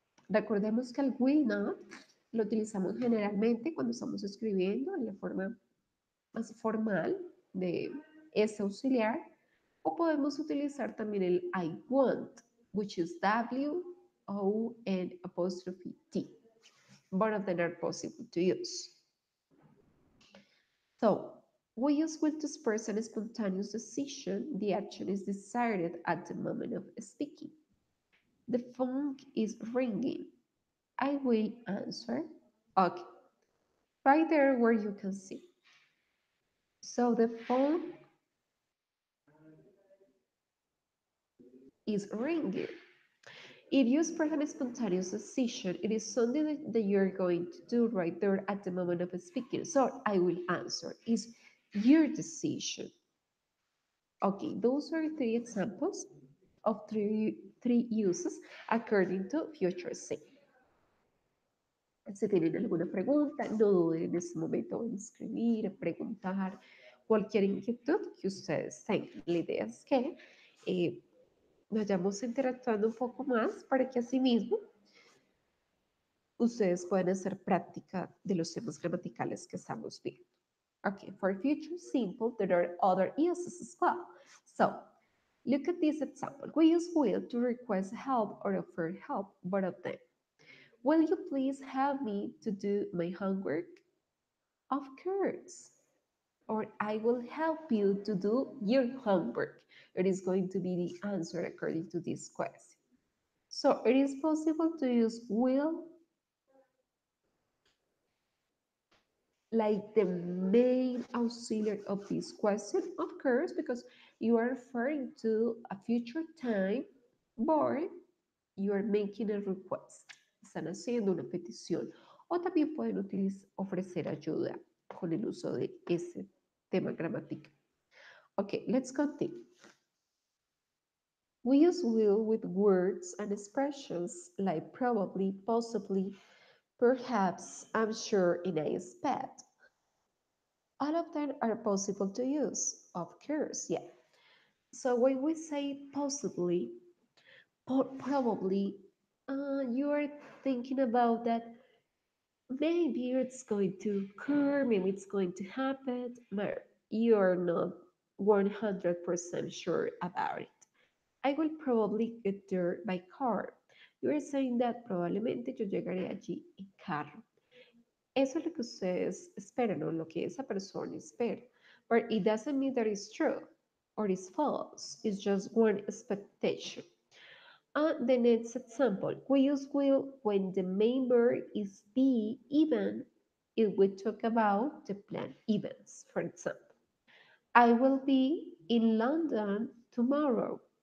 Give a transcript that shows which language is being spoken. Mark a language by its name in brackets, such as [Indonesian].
[Spanish] Recordemos que el will not lo utilizamos generalmente cuando estamos escribiendo en la forma más formal de ese auxiliar, o podemos utilizar también el I want, [English] which is W, O, and apostrophe T. Both of them are possible to use. So, we use will to express a spontaneous decision. The action is decided at the moment of speaking. The phone is ringing. I will answer. Okay, right there where you can see. So the phone is ringing. If you express a spontaneous decision, it is something that you're going to do right there at the moment of speaking. So I will answer. Is your decision. Okay, those are three examples of three uses according to future state. [Spanish] Si tienen alguna pregunta, no duden en este momento en escribir, preguntar, cualquier inquietud que ustedes tengan. La idea es que vayamos interactuando un poco más para que asimismo ustedes puedan hacer práctica de los temas gramaticales que estamos viendo. [English] Okay, for future simple, there are other uses as well. So, look at this example. We use will to request help or offer help, both of them. Will you please help me to do my homework? Of course. Or I will help you to do your homework. It is going to be the answer according to this question. So it is possible to use will like the main auxiliary of this question, of course, because you are referring to a future time, but you are making a request. [Spanish] Están haciendo una petición. O también pueden ofrecer ayuda con el uso de ese tema gramatical. [English] Okay, let's continue. We use will with words and expressions like probably, possibly, perhaps, I'm sure, and I expect. All of them are possible to use, of course, yeah. So when we say possibly, probably, you are thinking about that maybe it's going to occur, maybe it's going to happen, but you're not 100% sure about it. I will probably get there by car. You are saying that [Spanish] probablemente yo llegaré allí en carro. Eso es lo que ustedes esperan o lo que esa persona espera. [English] But it doesn't mean that it's true or it's false. It's just one expectation. The next example, we use will when the main verb is be, even if we talk about the planned events. For example, I will be in London tomorrow.